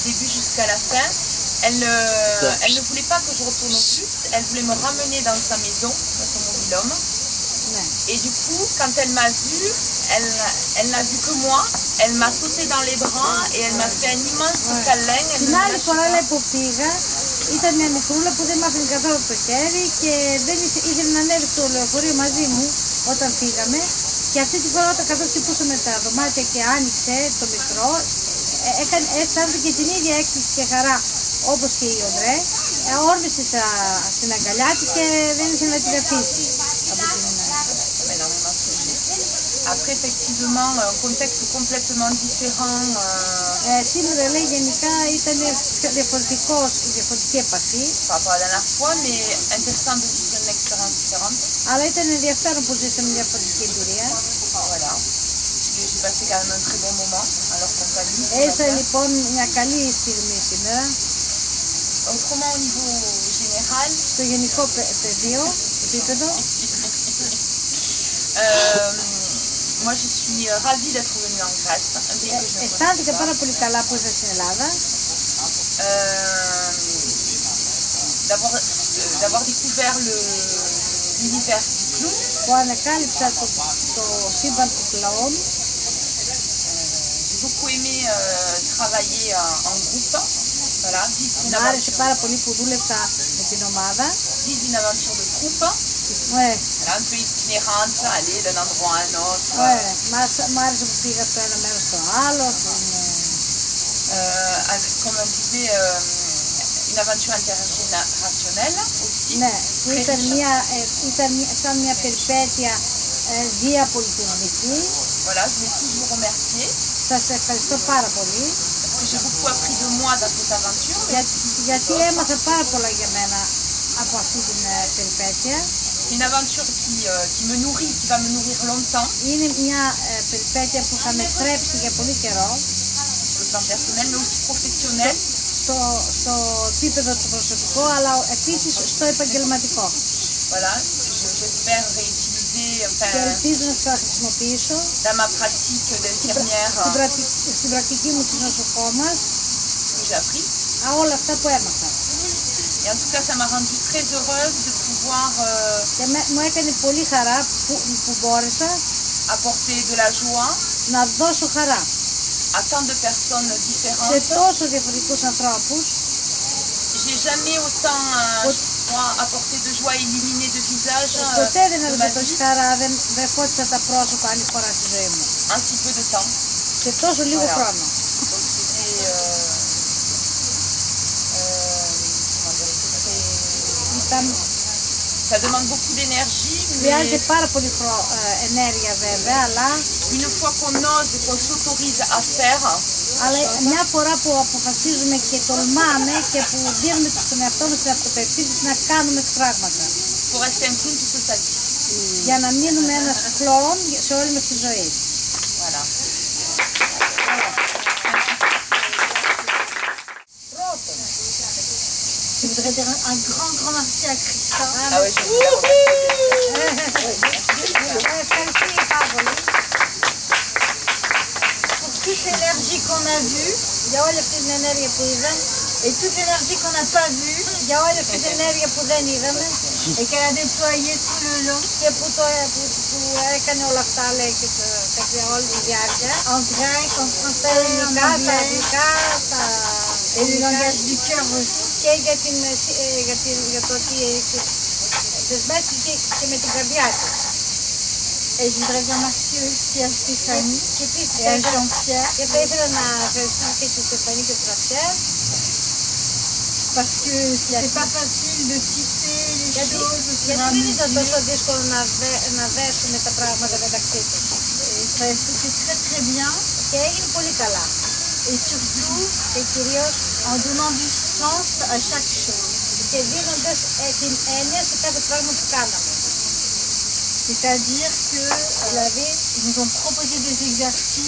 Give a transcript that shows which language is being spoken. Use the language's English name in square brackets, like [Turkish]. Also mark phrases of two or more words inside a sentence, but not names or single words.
[French] début jusqu'à la fin. Elle ne voulait pas que je retourne au bus, elle voulait me ramener dans sa maison, dans son mobil-homme. Et du coup, quand elle m'a vue, elle n'a vu que moi, elle m'a sauté dans les bras et elle m'a fait un immense câlin. [Greek] Την άλλη φορά λέει που πήγα, ήταν μια μικρούλα που δεν μ' άφηνε καθόλου από το χέρι και δεν ήθελε να ανέβει στο λεωφορείο μαζί μου όταν φύγαμε. Και αυτή τη φορά όταν καθώς χτυπούσαμε τα δωμάτια και άνοιξε το μικρό, αισθάνθηκε την ίδια έκπληξη και χαρά όπως και η Οντρέ. Όρμησε στην αγκαλιά της και δεν ήθελε να την αφήσει από την [French] Après, effectivement, un contexte complètement différent. [Greek] Σήμερα λέει γενικά ήταν διαφορετική επαφή. [French] Par rapport à la dernière fois, mais intéressant de vivre une expérience différente. [Greek] Αλλά ήταν ενδιαφέρον που ζήσαμε μια διαφορετική εμπειρία. [French] Voilà. J'ai passé quand même un très bon moment à leur compagnie. [Greek] Έζησα λοιπόν μια καλή στιγμή σήμερα. [French] Autrement, au niveau général, [Greek] Στο γενικό επίπεδο. [French] moi je suis ravie d'être venue en Grèce, un pays que je ne connais [Greek] Αισθάνθηκα [French] pas. [Greek] πάρα πολύ καλά που ήρθα στην Ελλάδα. [French] D'avoir découvert l'univers du clown. [Greek] Που ανακάλυψα το σύμπαν του κλαών. [French] J'ai beaucoup aimé travailler en groupe. Voilà, vivre une [Greek] Μ' άρεσε [French] aventure, [Greek] πάρα πολύ που δούλεψα με την ομάδα. [French] vivre une aventure de groupe. Ouais. Voilà, un peu itinérante, aller d'un endroit à un autre. Ouais. [Greek] Μ' άρεσε που πήγα από το ένα μέρος στο άλλο. [French] Avec, comme on disait, une aventure intergénérationnelle aussi. [Greek] Ναι, που [French] Très [Greek] ήταν [French] riche. [Greek] σαν μια περιπέτεια διαπολιτισμική. [French] Voilà, je voulais tous vous remercier [Greek] Σας ευχαριστώ πάρα πολύ. [French] parce que j'ai beaucoup appris de moi dans cette aventure. Mais [Greek] Γιατί έμαθα πάρα πολλά για μένα από αυτή την περιπέτεια. [French] c'est une aventure qui me nourrit, qui va me nourrir longtemps, [Greek] Είναι μια περιπέτεια που θα με θρέψει για πολύ καιρό. [French] sur le plan personnel, mais aussi professionnel. [Greek] Στο επίπεδο του προσωπικού, αλλά επίσης στο επαγγελματικό. [French] Voilà, j'espère réutiliser, [Greek] Και ελπίζω να θα χρησιμοποιήσω [French] dans ma pratique d'infirmière [Greek] στην πρακτική μου της νοσοκόμας [French] que j'ai appris. [Greek] όλα αυτά που έμαθα. [French] Et en tout cas, ça m'a rendue très heureuse de pouvoir [Greek] Και μου έκανε πολύ χαρά που μπόρεσα [French] apporter de la joie [Greek] να δώσω χαρά [French] à tant de personnes [Greek] σε [French] différentes. [Greek] τόσο διαφορετικούς ανθρώπους. [French] J'ai jamais autant apporté de joie et illuminé de visage [Greek] Ποτέ δεν [French] de ma [Greek] έδωσα τόση [French] vie [Greek] χαρά, δεν φώτισα τα πρόσωπα άλλη φορά στη ζωή μου. [French] en si peu de temps. [Greek] Σε τόσο λίγο [French] Voilà. [Greek] χρόνο. [French] Donc c'était comment dire, [Greek] Ήταν, [French] ça demande beaucoup d'énergie, [Greek] χρειάζεται [French] mais [Greek] πάρα πολύ ενέργεια βέβαια, αλλά [French] une fois qu'on ose et qu'on s'autorise à faire, [Greek] μια φορά που αποφασίζουμε και τολμάμε και που δίνουμε στον εαυτό μας την αυτοπεποίθηση να κάνουμε πράγματα. [French] faut rester un clown toute sa vie. [Greek] Για να μείνουμε ένας κλόουν σε όλη μας τη ζωή. [French] Voilà. Je voudrais dire un grand merci à Christa. Ah ouais, je vous [Greek] Ευχαριστώ πάρα πολύ [French] Pour toute l'énergie qu'on a vue [Greek] για όλη αυτή την ενέργεια που είδαμε [French] et toute l'énergie qu'on n'a pas vue [Greek] για όλη αυτή την ενέργεια που δεν είδαμε [French] et qu'elle a déployée tout le long. [Greek] και που έκανε όλα αυτά λέει και για όλη τη διάρκεια. [French] En grec, en [Greek] Στα [French] français, en [Greek] ελληνικά, στα [French] anglais [Greek] αγγλικά, στα [French] et le langage du cœur aussi. [Greek] και για το ότι δεσμεύτηκε και με την καρδιά της. [French] Et je voudrais bien remercier aussi à Stéphanie [Greek] Και επίσης [French] et à Jean-Pierre [Greek] και θα ήθελα να ευχαριστήσω και τη Στεφανή και τον Ραφιέρ. [French] parce que c'est pas facile de tisser les [Greek] Γιατί [French] choses au fur et à [Greek] δεν ήταν [French] mesure. [Greek] τόσο δύσκολο να δέσουμε τα πράγματα μεταξύ τους. [French] Et ça a été très très bien. [Greek] Και έγινε πολύ καλά. [French] Et surtout [Greek] Και κυρίως [French] en donnant du sens à chaque chose. [Greek] και δίνοντας την έννοια σε κάθε πράγμα που κάναμε. [French] C'est-à-dire que [Greek] Δηλαδή, [French] ils nous ont proposé des exercices